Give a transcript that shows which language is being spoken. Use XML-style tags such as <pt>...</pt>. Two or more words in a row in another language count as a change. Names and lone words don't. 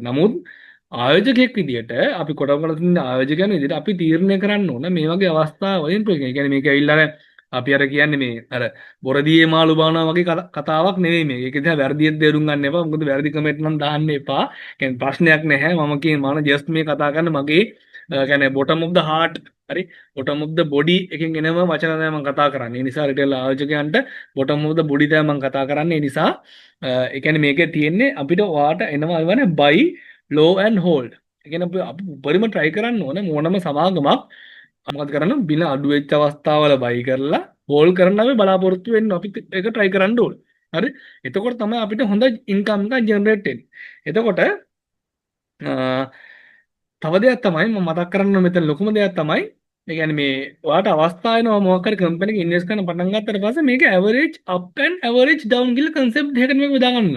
<si>නමුත් ආයෝජකයෙක් විදියට අපි කොටවල තියෙන ආයෝජකයන් විදියට අපි තීරණය කරන්න ඕන මේ වගේ අවස්ථාවලින් ප්‍රශ්න. ඒ කියන්නේ මේක ඇවිල්ලා අපි අර කියන්නේ මේ අර බොරදියේ මාළු බානවා වගේ කතාවක් නෙවෙයි මේක. ඒක දිහා වැරදියෙන් තේරුම් ගන්න එපා. මොකද වැරදි කමෙන්ට් නම් දාන්න එපා. කියන්නේ ප්‍රශ්නයක් නැහැ. මම ජස්ට් මේ කතා කරන්නේ මගේ කියන්නේ</si> <en>bottom of the heart</en> <si>හරි</si> <en>bottom of the body</en> <si>එකෙන් එනම වචන තමයි මම කතා කරන්නේ. ඒ නිසා රිටේල් ආයෝජකයන්ට</si> <en>bottom of the body</en> <si>තමයි මම කතා කරන්නේ. ඒ නිසා ඒ කියන්නේ මේකේ තියෙන්නේ අපිට ඔයාට එනවා වනේ</si> <en>buy low and hold.</en> <si>ඒ කියන්නේ අපි උපරිම try කරන්න ඕනේ මොනම සමාගමක් මොකද කරන්න බිල අඩු වෙච්ච අවස්ථාවල buy කරලා hold කරන්න අපි බලාපොරොත්තු වෙන්න අපි ඒක try කරන්න ඕනේ. හරි එතකොට තමයි අපිට හොඳ income එකක් generate වෙන්නේ. එතකොට තව දෙයක් තමයි මම මතක් කරන්න මෙතන ලොකුම දෙයක් තමයි ඒ කියන්නේ මේ ඔයාට අවස්ථාව එනවා මොකක් හරි කම්පැනි එකක ඉන්වෙස්ට් කරන්න පටන් ගත්තට පස්සේ මේක</si> <en>average up and average down</en> <si>කියලා concept දෙකකට මේක බෙදා ගන්නවා.</si>